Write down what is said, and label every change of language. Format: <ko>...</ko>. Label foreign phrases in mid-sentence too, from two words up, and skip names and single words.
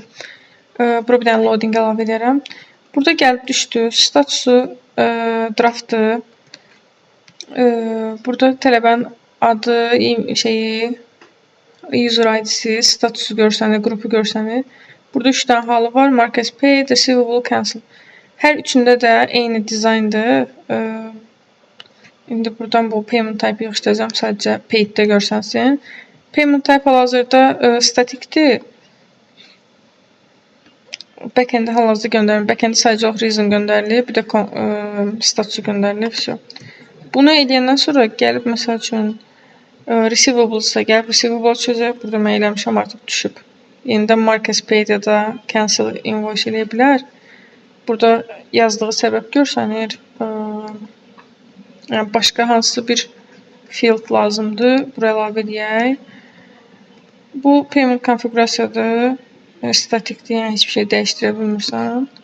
<az>Bura bir dənə loading əlavə edərəm. Burada gəlib düşdü. Statusu draftı. Burada tələbənin adı, user ID-si, statusu görsənir, qrupu görsənir. Burada 3 dənə halı var.</az> <en>Markets paid, receivable, cancel.</en> <az>Hər üçündə də eyni dizayndır. İndi buradan bu</az> <en>payment type</en> <az>yığışdıracağım. Sadəcə paid-də görsənsin.</az> <en>Payment type</en> <az>hal-hazırda statikdir. Backend-i hal-hazırda göndərilir. Backend-i sadəcə o reason göndərilir. Bir də statusu göndərilir. Bunu eləyəndən sonra gəlib, məsəl üçün, receivable-sa gəlib receivable çözək. Burada mən eləmişəm, artıq düşüb. Yenidən</az> <en>markets paid</en> <az>ya da</az> <en>cancel invoice</en> <az>eləyə bilər. Burada yazdığı səbəb görsənir. Yəni, başqa hansısa bir field lazımdır. Buraya əlavə edək. Bu payment konfigurasiyadır. Statikdir, yəni heç bir şey dəyişdirə bilmirsən.</az>